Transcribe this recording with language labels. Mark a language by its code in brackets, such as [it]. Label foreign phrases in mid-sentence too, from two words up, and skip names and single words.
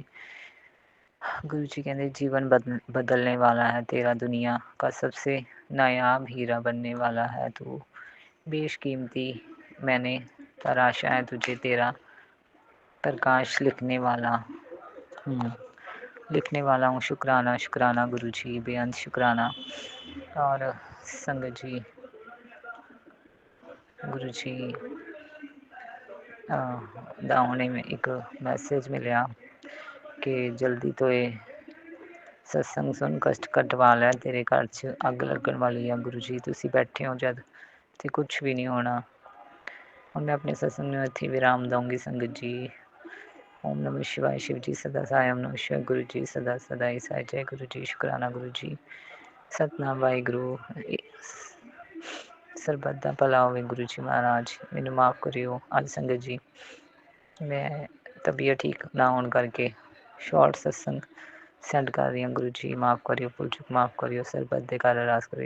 [hi] गुरु जी कहते जीवन बदलने वाला है तेरा, दुनिया का सबसे नायाब हीरा बनने वाला है तू, बेशकीमती मैंने तराशा है तुझे, तेरा प्रकाश लिखने वाला हूँ। शुक्राना, शुक्राना गुरु जी, बेअंत शुक्राना। और संगत जी, गुरु जी [pa] ਦਾ ਹੁਣੇ ਇੱਕ ਮੈਸੇਜ ਮਿਲਿਆ ਕਿ ਜਲਦੀ ਤੋਂ ਇਹ ਸਤਸੰਗ ਸੁਣ ਕਸ਼ਟ ਕਟਵਾ ਲੈ, ਤੇਰੇ ਘਰ 'ਚ ਅੱਗ ਲੱਗਣ ਵਾਲੀ ਆ। ਗੁਰੂ ਜੀ ਤੁਸੀਂ ਬੈਠੇ ਹੋ ਜਦ, ਅਤੇ ਕੁਛ ਵੀ ਨਹੀਂ ਹੋਣਾ। ਹੁਣ ਮੈਂ ਆਪਣੇ ਸਤਸੰਗ ਨੂੰ ਇੱਥੇ ਵਿਰਾਮ ਦਊਂਗੀ ਸੰਗਤ ਜੀ। [hi] ਓਮ ਨਮः शिवाय, शिव जी सदा सहाय। ओम नमः शिवाय, गुरु जी सदा सदा ही सहाय। जय गुरु जी, शुक्राना गुरु जी। [pa] सतनाम वाहिगुरू। ਸਰਬੱਤ ਦਾ ਭਲਾ ਹੋਵੇ। ਗੁਰੂ ਜੀ ਮਹਾਰਾਜ ਮੈਨੂੰ ਮਾफ़ ਕਰਿਓ। ਅੱਜ ਸੰਗਤ ਜੀ ਮੈਂ ਤਬੀਅਤ ਠੀਕ ਨਾ ਹੋਣ ਕਰਕੇ ਸ਼ਾਰਟ ਸਤਸੰਗ ਸੈਂਡ ਕਰ ਰਹੀ ਹਾਂ। ਗੁਰੂ ਜੀ ਮਾफ़ ਕਰਿਓ, ਭੁੱਲ ਚੁੱਕ ਮਾफ़ ਕਰਿਓ। ਸਰਬੱਤ ਦੇ ਘਰ ਅਰਦਾਸ ਕਰਿਓ।